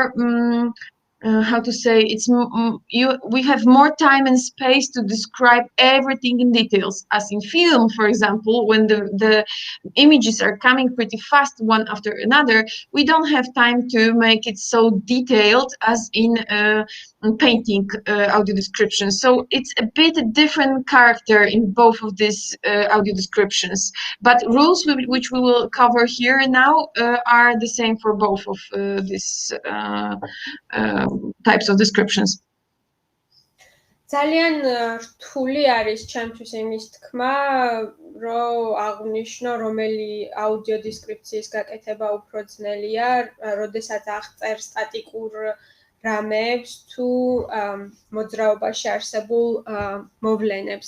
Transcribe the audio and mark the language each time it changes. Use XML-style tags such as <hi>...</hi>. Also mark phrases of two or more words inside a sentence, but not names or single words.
<en>How to say, we have more time and space to describe everything in details, as in film, for example, when the images are coming pretty fast one after another, we don't have time to make it so detailed as in painting audio descriptions. So it's a bit a different character in both of these audio descriptions. But rules which we will cover here now are the same for both of these types of descriptions.</en> <ka>ძალიან რთული არის ჩემთვის იმის თქმა, რომ აღვნიშნო რომელი აუდიო დესკრიფციის გაკეთება უფრო ძნელია, როდესაც აღწერ სტატიკურ რამებს თუ მოძრაობაში არსებულ მოვლენებს.</ka>